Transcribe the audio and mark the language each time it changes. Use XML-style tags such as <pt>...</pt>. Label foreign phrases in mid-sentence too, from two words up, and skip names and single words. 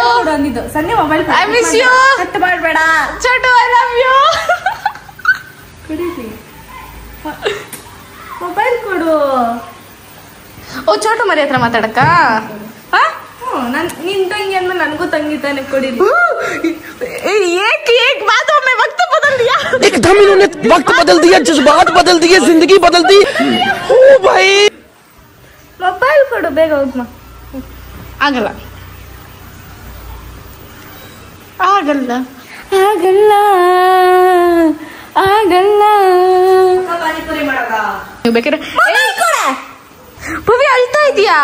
<kn>ಅಂದಿದ್ದು ಸಂಜೆ ಮೊಬೈಲ್</kn> <en>I miss you.</en> <kn>ಕಟ್ ಮಾಡಬೇಡ</kn> <en>Chotu, I love you.</en> <kn>ಮೊಬೈಲ್ ಕೊಡು. ಓ ಚೋಟು ಮರಿ ಹತ್ರ ಮಾತಾಡಕ್ಕ? ನಿನ್ ತಂಗಿ ಅಂದ್ಮೇಲೆ ನನಗೂ ತಂಗಿ ತಾನೆ ಕೊಡಿ.</kn> <hi>एक बातों में वक्त बदल दिया, एकदम इन्होंने वक्त बदल दिया, जज्बात बदल दिए, जिंदगी बदल दी. ओ भाई</hi> <kn>ಮೊಬೈಲ್ ಕೊಡು ಬೇಗ. ಹೋಗ್ಮ ಆಗಲ್ಲ ಆಗಲ್ಲ ಆಗಲ್ಲ ಆಗಲ್ಲ. ನೀವು ಬೇಕಾದ್ರೆ ಪವಿ ಅಳ್ತಾ ಇದೀಯಾ?</kn>